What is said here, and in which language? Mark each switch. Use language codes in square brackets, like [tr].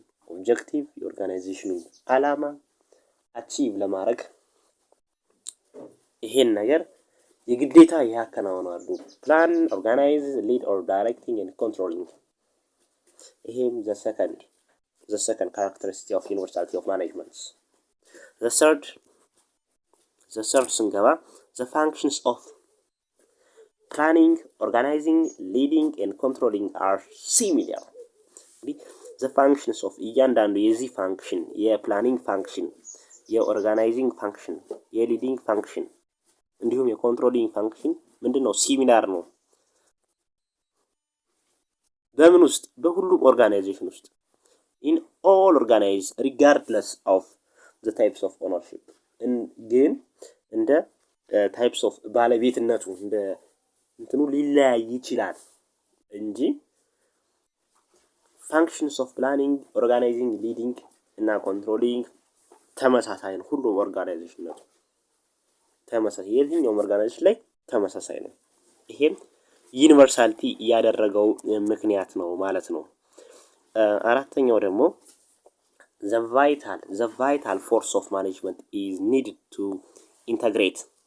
[en] objective [am] የኦርጋናይዜሽኑን አላማ አቺቭ ለማድረግ ይሄን ነገር የግዴታ ያከናውናሉ። [en] ፕላን፣ ኦርጋናይዝ፣ ሊድ ኦር ዳይሬክቲንግ ኤንድ ኮንትሮሊንግ [am] ይሄም [en] the second characteristic of universality of management. the third [am] ስንገባ [en] the functions of planning, organizing, leading and controlling are similar. the functions of [am] እያንዳንዱ የዚህ ፋንክሽን የፕላኒንግ ፋንክሽን፣ የኦርጋናይዚንግ ፋንክሽን፣ የሊዲንግ ፋንክሽን እንዲሁም የኮንትሮሊንግ ፋንክሽን ምንድነው? ሲሚላር ነው። በምን ውስጥ? በሁሉም ኦርጋናይዜሽን ውስጥ [en] in all organized regardless of the types of ownership [am] ግን እንደ [en] types of [am] ባለቤትነቱ እንደ እንትኑ ሊለያይ ይችላል። እንጂ [en] functions of planning, organizing, leading [am] እና [en] controlling [am] ተመሳሳይ ነው። ሁሉም ኦርጋናይዜሽን ነው ተመሳሳይ፣ የትኛውም ኦርጋናይዜሽን ላይ ተመሳሳይ ነው። ይሄም ዩኒቨርሳሊቲ ያደረገው ምክንያት ነው ማለት ነው። አራተኛው ደግሞ [en] the vital force of management is needed to integrate